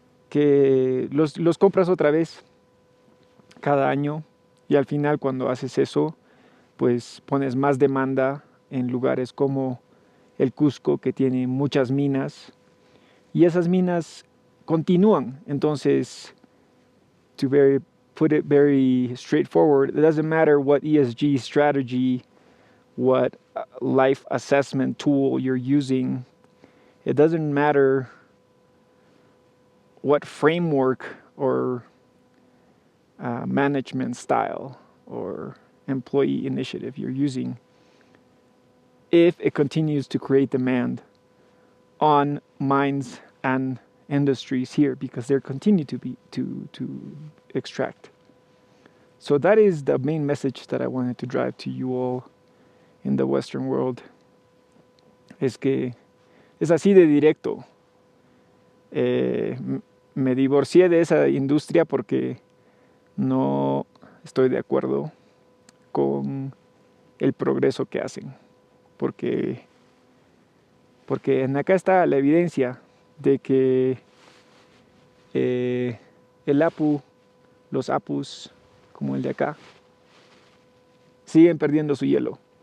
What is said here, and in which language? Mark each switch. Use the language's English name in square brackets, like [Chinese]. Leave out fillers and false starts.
[Spanish] que los compras otra vez cada año, y al final cuando haces eso pues pones más demanda en lugares como el Cusco, que tiene muchas minas, y esas minas continúan. [English] Entonces, put it very straightforward, it doesn't matter what ESG strategy, what life assessment tool you're using. It doesn't matter what framework or management style or employee initiative you're using, if it continues to create demand on mines and industries here, because they continue to extract. So that is the main message that I wanted to drive to you all in the Western world. [Spanish] Es que es así de directo. Me divorcié de esa industria porque no estoy de acuerdo con el progreso que hacen. Porque en acá está la evidencia de que el APU, los APUs, como el de acá, siguen perdiendo su hielo.